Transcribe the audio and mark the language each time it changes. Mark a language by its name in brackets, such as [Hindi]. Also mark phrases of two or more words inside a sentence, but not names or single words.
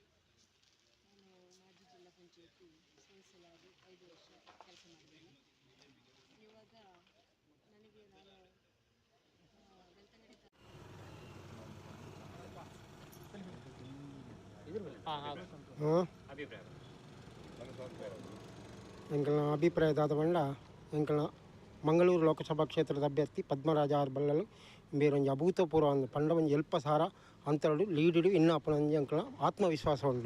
[Kannada] ನಾನು ಮಾಜಿ ಜಿಲ್ಲಾ ಪಂಚಾಯತಿ ಸದಸ್ಯರಾಗಿ 5 ವರ್ಷ ಕೆಲಸ ಮಾಡಿದ್ದೇನೆ. ಇವಾಗ ನನಗೆ [Tulu] ಎಂಕಲ್ನ ಅಭಿಪ್ರಾಯದಾದ ಬಂಡ ಎಂಕಲ್ನ ಮಂಗಳೂರು ಲೋಕಸಭಾ ಕ್ಷೇತ್ರದ ಅಭ್ಯರ್ಥಿ ಪದ್ಮರಾಜ ಆರ್ ಬಲ್ಲಲು ಬೇರೊಂದು ಅಭೂತಪೂರ್ವ ಒಂದು ಪಂಡ ಒಂದು ಎಲ್ಪ ಸಾರ ಅಂತರಡು ಲೀಡಿಡು ಇನ್ನು ಅಪ್ಪನಂಜಿ ಎಂಕಲ್ನ ಆತ್ಮವಿಶ್ವಾಸ ಉಂಡು.